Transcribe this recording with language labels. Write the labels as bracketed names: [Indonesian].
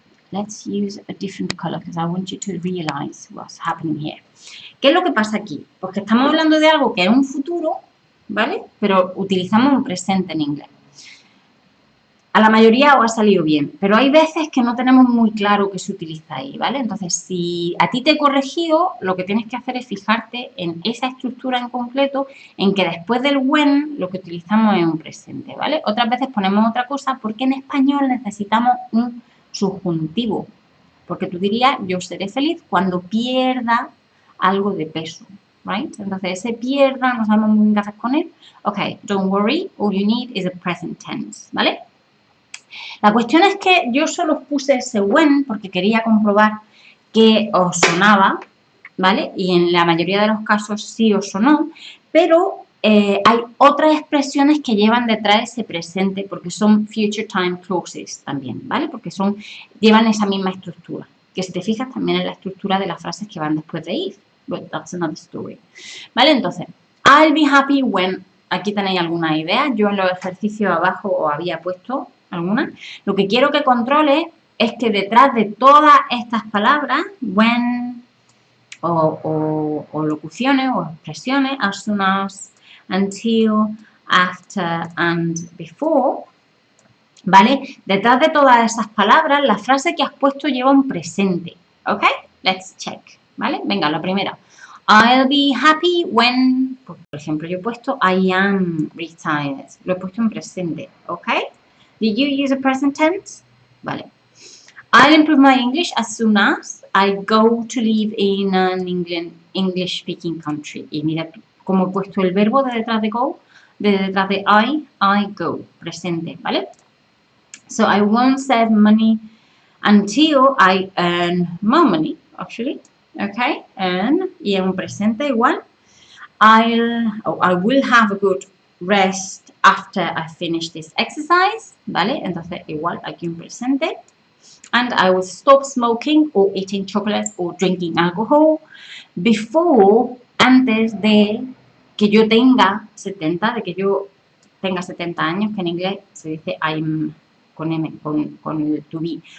[English] Let's use a different color because I want you to realize what's happening here. [Spanish] ¿Qué es lo que pasa aquí? Porque estamos hablando de algo que es un futuro, ¿vale? Pero utilizamos un presente en inglés. A la mayoría os ha salido bien, pero hay veces que no tenemos muy claro qué se utiliza ahí, ¿vale? Entonces, si a ti te he corregido, lo que tienes que hacer es fijarte en esa estructura en concreto, en que después del when lo que utilizamos es un presente, ¿vale? Otras veces ponemos otra cosa porque en español necesitamos un subjuntivo, porque tú dirías, yo seré feliz cuando pierda algo de peso, right? Entonces, ese pierda, no sabemos muy bien qué hacer con él. [English] Ok, don't worry, all you need is a present tense, ¿vale? [Spanish] La cuestión es que yo solo puse ese when porque quería comprobar que os sonaba, ¿vale? Y en la mayoría de los casos sí os sonó, pero hay otras expresiones que llevan detrás ese presente porque son future time clauses también, ¿vale? Porque llevan esa misma estructura, que si te fijas también es la estructura de las frases que van después de if, [English] but that's another story, [Spanish] ¿vale? Entonces, [English] I'll be happy when, [Spanish] aquí tenéis alguna idea, yo en los ejercicios abajo os había puesto alguna. Lo que quiero que controle es que detrás de todas estas palabras, when, o locuciones o expresiones, as soon as, until, after and before, ¿vale? Detrás de todas esas palabras, la frase que has puesto lleva un presente, ¿ok? [English] Let's check, ¿vale? [Spanish] Venga, la primera. [English] I'll be happy when, [Spanish] por ejemplo, yo he puesto [English] I am retired. [Spanish] Lo he puesto en presente, ¿ok? [English] Did you use a present tense? Vale. I'll improve my English as soon as I go to live in an English-speaking country. [Spanish] Y mira cómo he puesto el verbo de detrás de go, de detrás de I go, presente, ¿vale? [English] So I won't save money until I earn more money, actually. [Spanish] Okay, earn, y en un presente igual. [English] I will have a good rest after I finish this exercise, ¿vale? [Spanish] Entonces, igual aquí un presente. [English] And I will stop smoking or eating chocolates or drinking alcohol before, [Spanish] antes de que yo tenga 70, de que yo tenga 70 años, que en inglés se dice I'm, con M, con el to be.